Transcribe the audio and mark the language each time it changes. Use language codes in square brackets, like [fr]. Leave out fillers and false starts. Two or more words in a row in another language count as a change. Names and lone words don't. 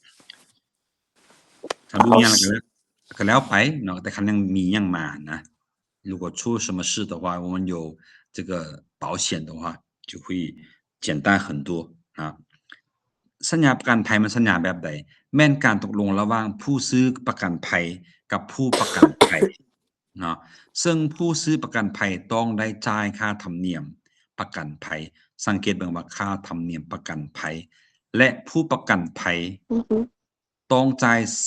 [tts] ถ้าบ่มีหยังก็แล้วไปเนาะแต่คันยังมีหยังมานะ [zh] 如果出什么事的话我们有这个保险的话就会简单很多啊 [tts] สัญญาประกันภัยมันสัญญาแบบใดแม่นการตกลงระหว่างผู้ซื้อประกันภัยกับผู้ประกันภัยเนาะซึ่งผู้ซื้อประกันภัยต้องได้จ่ายค่าธรรมเนียมประกันภัยสังเกตเบิ่งว่าค่าธรรมเนียมประกันภัยและผู้ประกันภัยต้องจ่าย